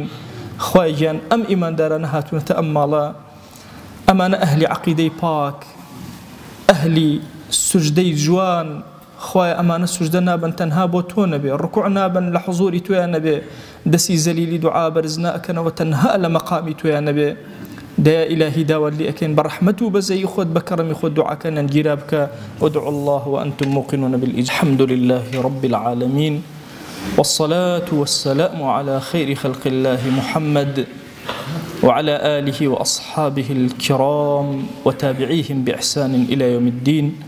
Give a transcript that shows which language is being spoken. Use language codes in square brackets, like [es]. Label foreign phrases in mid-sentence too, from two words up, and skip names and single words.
[ckb] خوایەگیان ئەم ئیماندارانە هاتوونەتە ئەم ماڵە، ئەمانە ئەهلی عەقیدەی پاک، ئەهلی سوجدەی جوان. خوایە ئەمانە سوجدە نابن تەنها بۆ تۆ نەبێ، ڕکوع نابن لە حزوری تۆیە نەبێ، دەستی زەلیلی دوعا بەرز ناکەنەوە تەنها لە مەقامی تۆیە نەبێ. دەیا ئیلاهی داوات لێ ئەکەین بە ڕەحمەت و بەزەیی خۆت بە کەڕەمی خۆت دوعاکانیان گیرا بکە. [ar] وادعوا الله وأنتم موقنون بالإجابة. الحمد لله رب العالمين، والصلاة والسلام على خير خلق الله محمد وعلى آله وأصحابه الكرام وتابعيهم بإحسان إلى يوم الدين.